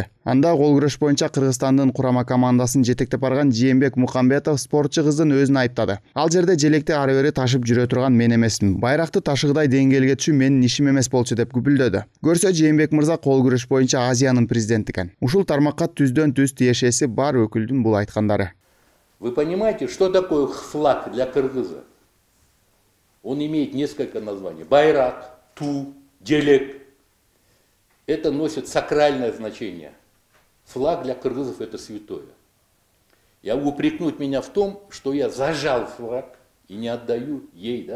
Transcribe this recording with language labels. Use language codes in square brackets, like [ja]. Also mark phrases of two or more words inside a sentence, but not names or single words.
[ky] Анда кол күрөш боюнча Кыргызстандын курама командасын жетектеп барган Жээнбек Мукамбетов спортчу кыздын өзүн айыптады. Ал жерде желекти ары бери ташып жүрө турган мен эмесмин. Байракты ташыгыдай деңгээлге түшүү менин ишим эмес болчу деп күбүлдөдү. Көрсө Жээнбек мырза кол күрөш боюнча Азиянын президенти экен. Ушул тармакка түздөн түз тиешеси бар өкүлдүн бул айткандары. [ru] Вы понимаете, что такое флаг для кыргыза? Он имеет несколько названий. [ky] Байрак, ту, желек. [ru] Это носит сакральное значение. Флаг для кыргызов это святое. Я упрекнуть меня в том, что я зажал флаг и не отдаю ей, да?